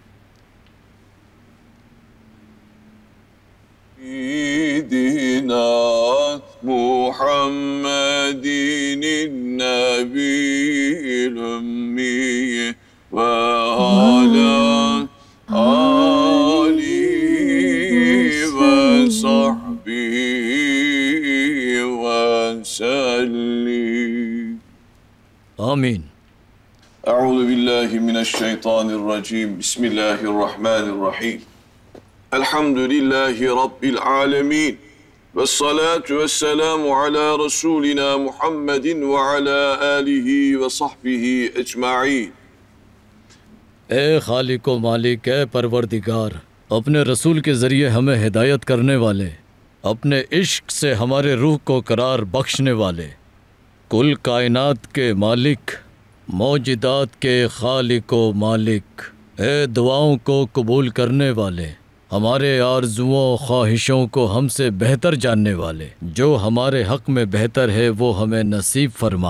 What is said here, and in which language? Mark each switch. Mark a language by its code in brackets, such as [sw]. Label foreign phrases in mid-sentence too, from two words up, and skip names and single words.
[ar] سيدنا محمد النبي الأمي وعلى آله وصحبه وسلم. आमीन। أعوذ بالله من الشيطان الرجيم. بسم الله الرحمن الرحيم. الحمد لله رب العالمين. والصلاة والسلام على رسولنا محمد وعلى آله وصحبه أجمعين. [ur] اے خالق و مالک، اے پروردگار، اپنے رسول کے ذریعے ہمیں ہدایت کرنے والے، اپنے عشق سے ہمارے روح کو قرار بخشنے والے، کل کائنات کے مالک، موجودات کے خالق و مالک، اے دعاؤں کو قبول کرنے والے، ہمارے آرزوؤں خواہشوں کو ہم سے بہتر جاننے والے، جو ہمارے حق میں بہتر ہے وہ ہمیں نصیب فرما.